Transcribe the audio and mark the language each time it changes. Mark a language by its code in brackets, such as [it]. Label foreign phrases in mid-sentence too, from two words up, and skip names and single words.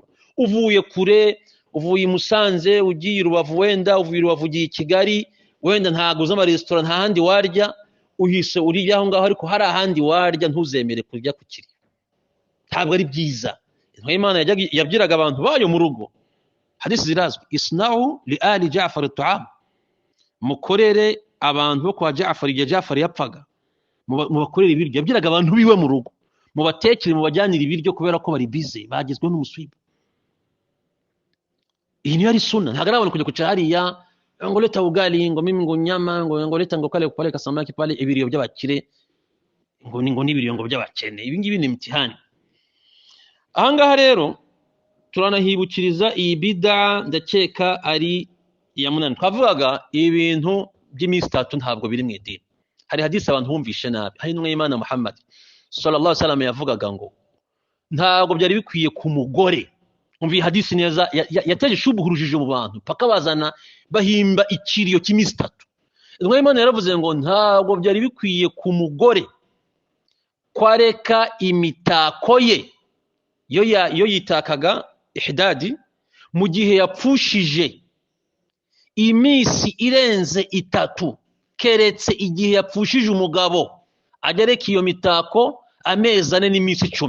[rw] Uvuye kure, uvuye i Musanze, ugiye i Rubavu, wenda uvuye i Rubavu ugiye i Kigali, wenda ntago uza amaresitora, nta handi warya, uhise urya aho ngaho, ariko hari ahandi warya, ntuzemere kurya ku kiriyo. Ntabwo ari byiza. Intumwa y'Imana yabwiraga abantu bayo mu rugo, hadisi zirazwi, [ar] اصنعوا لآل جعفر الطعام, [rw] mukorere abantu bo kwa Ja'far igihe Ja'far yapfaga, mubakorere ibiryo. Yabwiraga abantu biwe mu rugo, mubatekere, mubajyanire ibiryo, kubera ko bari bize, bagezweho n'umuswiba. Iyi niyo ari sunna. Ntabwo ari abantu kujya kucara hariya ngo [sw] leta ugali, [rw] ngo mimi ngo nyama, ngo leta ngo [sw] kale kupale kasamaki pale, [rw] ibiryo by'abakire ngo n'ibiryo ngo by'abakene. Ibi ngibi ni imtihani. Ahangaha rero turanahibukiriza iyi bid'a, ndakeka ari iya munani. Twavugaga ibintu by'iminsi 3 ntabwo biri mu idini. Hari hadisi abantu bumvishe nabi. Hari intumwa y'Imana Muhammad [ar] صلى الله عليه وسلم [rw] yavugaga ngo ntabwo byari bikwiye ku mugore. Umvi hadisi neza yateje shubuhurujije mu bantu paka bazana bahimba ikiriyo cy'iminsi 3. Intumwa y'Imana yaravuze ngo ntabwo byari bikwiye ku mugore kwareka imitako ye yo yitakaga ihdadi mu gihe yapfushije iminsi irenze 3, keretse igihe yapfushije umugabo agereka iyo mitako amezi 4 n'iminsi 10.